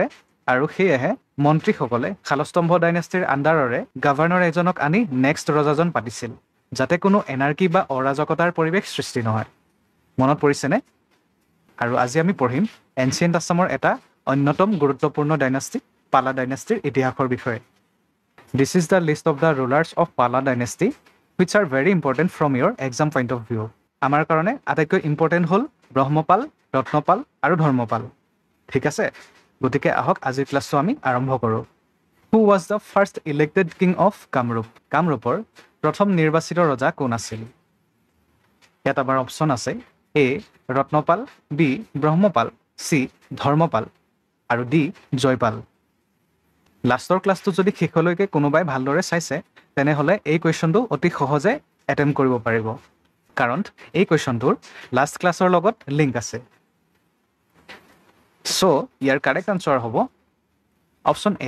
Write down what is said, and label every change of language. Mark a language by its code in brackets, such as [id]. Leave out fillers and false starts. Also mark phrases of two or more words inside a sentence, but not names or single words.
[as] আৰু সেয়েহে মন্ত্ৰীসকলে শালস্তম্ভ ডাইনেষ্টিৰ আণ্ডাৰৰে গভৰ্ণৰ এজনক আনি নেক্সট ৰজাজন পাতিছিল যাতে কোনো এনাৰ্কি বা অৰাজকতাৰ পৰিৱেশ সৃষ্টি নহয় মনত পৰিছেনে আৰু আজি আমি পঢ়িম [en] ancient Assam [as] এটা অন্যতম গুৰুত্বপূৰ্ণ ডাইনেষ্টি পালা ডাইনেষ্টিৰ ইতিহাসৰ বিষয়ে [en] This is the list of the rulers of Pala dynasty which are very important from your exam point of view [as] আমাৰ কাৰণে আটাইতকৈ ইম্পৰ্টেণ্ট হ'ল ব্ৰহ্মপাল ৰত্নপাল আৰু ধৰ্মপাল ঠিক আছে গতিকে আহক আজিৰ ক্লাছটো আমি আৰম্ভ কৰোঁ [en] Who was the first elected king of Kamrup? [as] কামৰূপৰ প্ৰথম নিৰ্বাচিত ৰজা কোন আছিল ইয়াত আমাৰ অপশ্যন আছে A ৰত্নপাল B ব্ৰহ্মপাল C ধৰ্মপাল আৰু D জয়পাল লাষ্টৰ ক্লাছটো যদি শেষলৈকে কোনোবাই ভালদৰে চাইছে তেনেহ'লে এই কুৱেশ্যনটো অতি সহজে এটেম্প কৰিব পাৰিব কাৰণ এই কুৱেশ্যনটোৰ [en] last class [as] লগত লিংক আছে চ' ইয়াৰ [en] correct answer [as] হ'ব অপশ্যন A